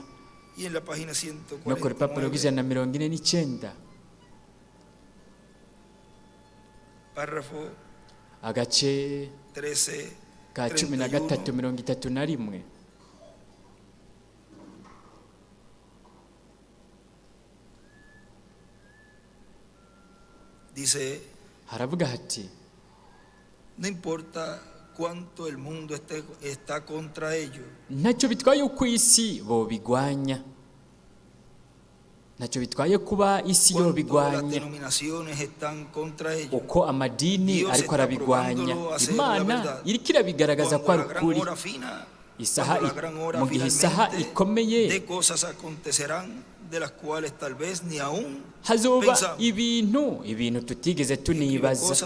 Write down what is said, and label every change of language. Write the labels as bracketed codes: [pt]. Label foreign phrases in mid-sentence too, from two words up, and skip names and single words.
[rn] No ku rupapuro rw'149 agace ka 13:31 haravuga hati, [es] no importa cuánto el mundo está contra ellos. [rn] Ntacyo bitwaye uko isi bo bigwanya, ntacyo bitwaye kuba isi yo bigwanya, uko amadini ariko arabigwanya, Imana iriko irabigaragaza ko ari ukuri. Mu gihe isaha ikomeye hazoba ibintu tutigeze tunibaza.